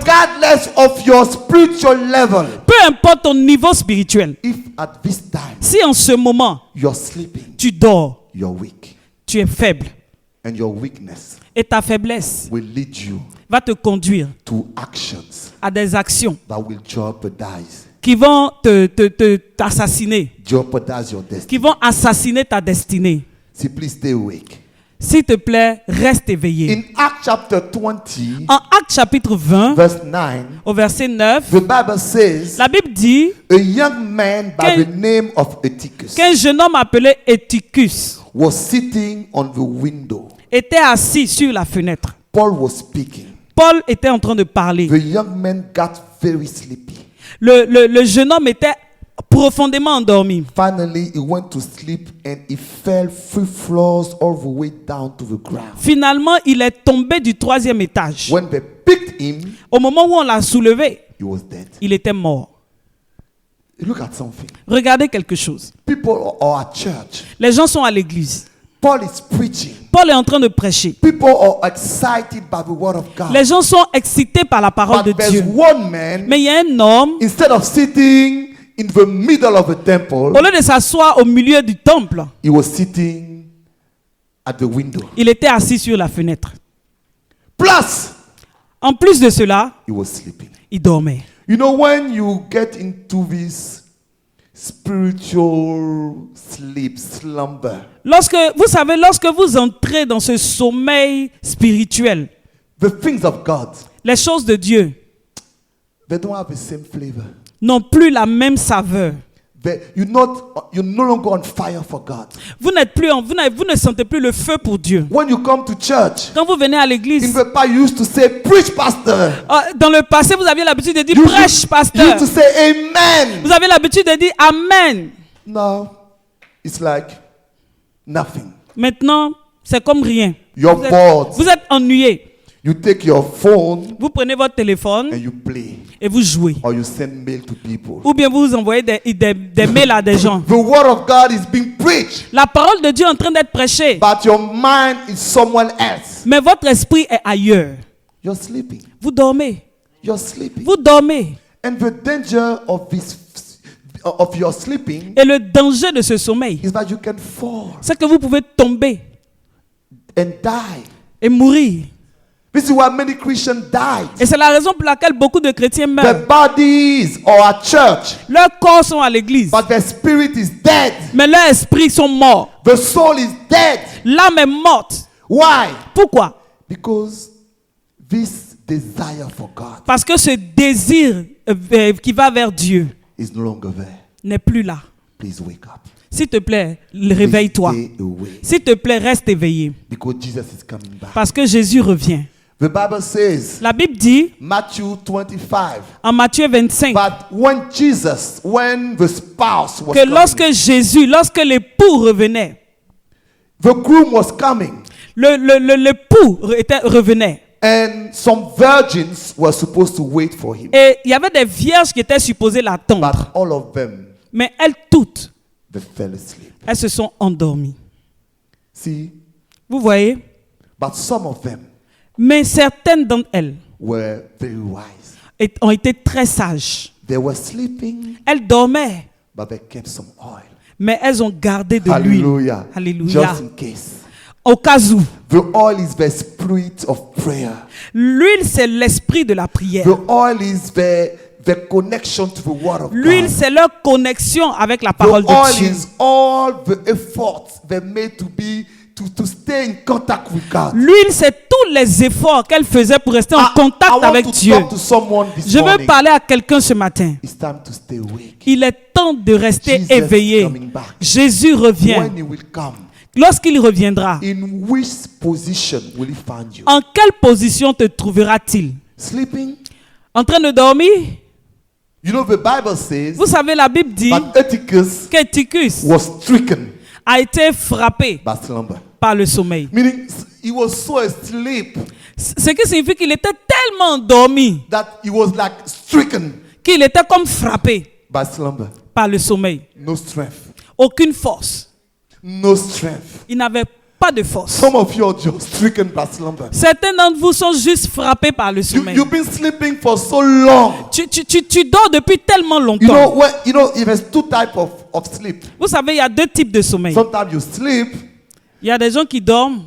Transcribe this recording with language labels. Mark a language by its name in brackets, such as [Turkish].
[English] regardless of your spiritual level, [French] peu importe ton niveau spirituel, [English] if at this time [French] si en ce moment [English] you're sleeping, [French] tu dors, [English] you're weak, [French] tu es faible, [English] and your weakness [French] et ta faiblesse [English] will lead you [French] va te conduire [English] to actions [French] à des actions [English] that will jeopardize [French] qui vont t'assassiner, [English] your destiny. [French] qui vont assassiner ta destinée. [English] See, please stay awake. [French] S'il te plaît, reste éveillé. [English] In Acts chapter 20, [French] En Actes chapitre 20, [English] verse 9, [French] au verset 9, [English] the Bible says, [French] la Bible dit [English] a young man by the name of Eutychus [French] qu'un jeune homme appelé Eutychus [English] was sitting on the window. [French] était assis sur la fenêtre. [English] Paul was speaking. [French] Paul était en train de parler. [English] The young man got very sleepy. [French] Le jeune homme était profondément endormi. [English] Finally, he went to sleep and he fell 3 floors all the way down to the ground. [French] Finalement, il est tombé du 3e étage. [English] When they picked him, [French] Au moment où on l'a soulevé, [English] he was dead. [French] il était mort. [English] Look at something. [French] Regardez quelque chose. [English] People are at church. [French] Les gens sont à l'église. [English] Paul is preaching. [French] Paul est en train de prêcher. [English] People are excited by the word of God. [French] Les gens sont excités par la parole de [English] But there's [French] Dieu. [English] one man, [French] Mais il y a un homme, [English] instead of sitting in the middle of the temple, [French] au lieu de s'asseoir au milieu du temple, [English] he was sitting at the window. [French] Il était assis sur la fenêtre. [English] Plus, [French] En plus de cela, [English] he was sleeping. [French] il dormait. [English] You know, when you get into this spiritual sleep, slumber, [French] Lorsque vous entrez dans ce sommeil spirituel, [English] the things of God, [French] les choses de Dieu [English] they don't have the same flavor. [French] n'ont plus la même saveur. [English] You're no longer on fire for God. [French] Vous ne sentez plus le feu pour Dieu. [English] When you come to church, [French] Quand vous venez à [English] in [French] l'église, [English] the past you used to say, preach, pastor. [French] dans le passé, vous aviez l'habitude de dire [English] You [French] prêche, [English] used [French] pasteur. [English] to say amen. [French] Vous avez l'habitude de dire amen. [English] Now, it's like nothing. [French] Maintenant, c'est comme rien. [English] You're [French] Vous êtes, [English] bored. [French] vous êtes ennuyé. [English] You take your phone [French] Vous prenez votre téléphone [English] and you play. [French] et vous jouez. [English] Or you send mail to people. [French] Ou bien vous envoyez des mails à des gens. [English] The word of God is being preached, [French] La parole de Dieu est en train d'être prêchée, [English] but your mind is someone else. [French] mais votre esprit est ailleurs. [English] You're sleeping. [French] Vous dormez. [English] You're sleeping. [French] Vous dormez. [English] And the danger of your sleeping [French] Et le danger de ce sommeil, [English] is that you can fall [French] c'est que vous pouvez tomber [English] and die. [French] et mourir. [English] This is why many Christians died. [French] Et c'est la raison pour laquelle beaucoup de chrétiens [English] Their [French] meurent. [English] bodies are at church, [French] Leurs corps sont à l'église, [English] but their spirit is dead. [French] mais leurs esprits sont morts. [English] The soul is dead. [French] L'âme est morte. [English] Why? [French] Pourquoi? [English] Because this desire for God [French] Parce que ce désir qui va vers Dieu [English] is no longer there. [French] n'est plus là. [English] Please wake up. [French] S'il te plaît, [English] Please [French] réveille-toi. [English] stay awake. [French] S'il te plaît, reste éveillé. [English] Because Jesus is coming back. [French] Parce que Jésus revient. [English] The Bible says, [French] La Bible dit, [English] Matthew 25, [French] en Matthieu 25, [English] but when the spouse was [French] que lorsque [English] coming, [French] Jésus, lorsque l'époux revenait, [English] the groom was coming, [French] l'époux revenait. [English] and some virgins were supposed to wait for him. [French] Et il y avait des vierges qui étaient supposées l'attendre. [English] But all of them, [French] Mais elles toutes, [English] they fell asleep. [French] elles se sont endormies. [English] See, [French] Vous voyez? [English] but some of them [French] Mais certaines d'entre elles [English] were very wise. [French] ont été très sages. [English] They were sleeping, [French] Elles dormaient, [English] but they kept some oil. [French] mais elles ont gardé de l'huile. [English] Hallelujah. [French] Alléluia. [English] Just in case. [French] Au cas où. [English] The oil is the spirit of prayer. [French] L'huile, c'est l'esprit de la prière. [English] The oil is the connection to the word of [French] L'huile, [English] God. [French] c'est leur connexion avec la [English] The [French] parole de [English] oil [French] Dieu. [English] is all the efforts they made to stay in contact with God. [French] L'huile, c'est tous les efforts qu'elle faisait pour rester en [English] I [French] contact [English] want [French] avec [English] to [French] Dieu. [English] talk to someone this [French] Je veux [English] morning. [French] parler à quelqu'un ce matin. [English] It's time to stay awake. [French] Il est temps de rester [English] Jesus [French] éveillé. [English] coming back. [French] Jésus revient. [English] When he will come, [French] Lorsqu'il reviendra, [English] in which position will he find you? [French] en quelle position te trouvera-t-il? [English] Sleeping? [French] En train de dormir? [English] You know, the Bible says [French] Vous savez, la Bible dit [English] that Eutychus [French] qu'Eutychus [English] was stricken [French] a été frappé [English] by slumber. [French] par le sommeil. [English] Meaning, he was so asleep [French] Ce qui signifie qu'il était tellement endormi [English] that he was like stricken [French] qu'il était comme frappé [English] by slumber. [French] par le sommeil. [English] No strength. [French] Aucune force. [English] No strength. [French] Il n'avait pas de force. [English] Some of you are just stricken by slumber. [French] Certains d'entre vous sont juste frappés par le sommeil. [English] You've been sleeping for so long. [French] Tu dors depuis tellement [English] You [French] longtemps. [English] know, there's two types of sleep. [French] Vous savez, il y a deux types de sommeil. [English] Sometimes you sleep, [French] Il y a des gens qui dorment,